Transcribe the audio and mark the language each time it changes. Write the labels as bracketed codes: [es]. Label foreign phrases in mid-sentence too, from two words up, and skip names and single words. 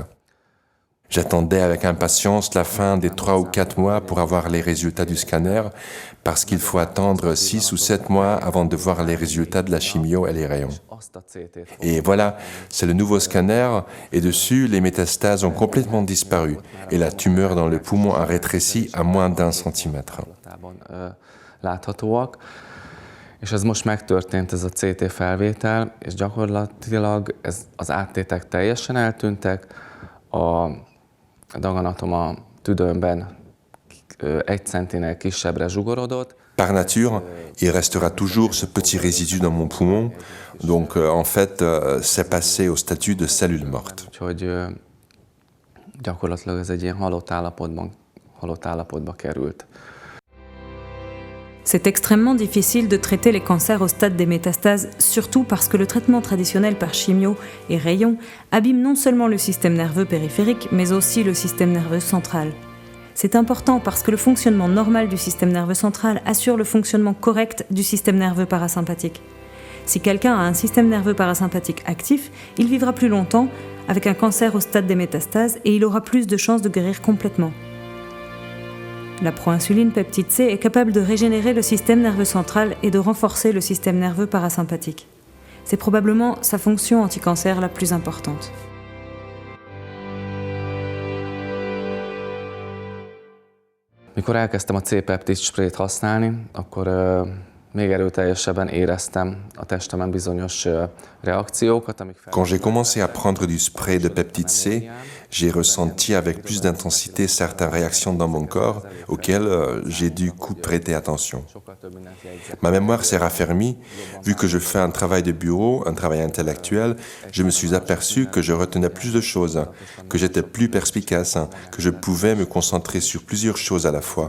[fr] J'attendais avec impatience la fin des 3 ou 4 mois pour avoir les résultats du scanner, parce qu'il faut attendre 6 ou 7 mois avant de voir les résultats de la chimio et les rayons. Et voilà, c'est le nouveau scanner, et dessus, les métastases ont complètement disparu, et la tumeur dans le poumon a rétréci à moins d'1 centimètre. [hu] És ez most megtörtént, ez a CT felvétel, és gyakorlatilag az áttétek teljesen eltűntek, a daganatom a tüdőmben 1 centinél kisebbre zsugorodott. [fr] Par nature, il restera toujours ce petit résidu dans mon poumon, donc en fait, c'est passé au statut de cellule morte. [hu] Úgyhogy gyakorlatilag ez egy ilyen halott állapotba került. [fr] C'est extrêmement difficile de traiter les cancers au stade des métastases, surtout parce que le traitement traditionnel par chimio et rayons abîme non seulement le système nerveux périphérique, mais aussi le système nerveux central. C'est important parce que le fonctionnement normal du système nerveux central assure le fonctionnement correct du système nerveux parasympathique. Si quelqu'un a un système nerveux parasympathique actif, il vivra plus longtemps avec un cancer au stade des métastases et il aura plus de chances de guérir complètement. La proinsuline peptide C est capable de régénérer le système nerveux central et de renforcer le système nerveux parasympathique. C'est probablement sa fonction anticancer la plus importante. [hu] Mikor elkezdtem a C-peptid sprayt használni, akkor még erőteljesebben éreztem a testemen bizonyos reakciókat, amik [fr] Quand j'ai commencé à prendre du spray de peptide C, j'ai ressenti avec plus d'intensité certaines réactions dans mon corps auxquelles j'ai du coup prêter attention. Ma mémoire s'est raffermie. Vu que je fais un travail de bureau, un travail intellectuel, je me suis aperçu que je retenais plus de choses, que j'étais plus perspicace, que je pouvais me concentrer sur plusieurs choses à la fois.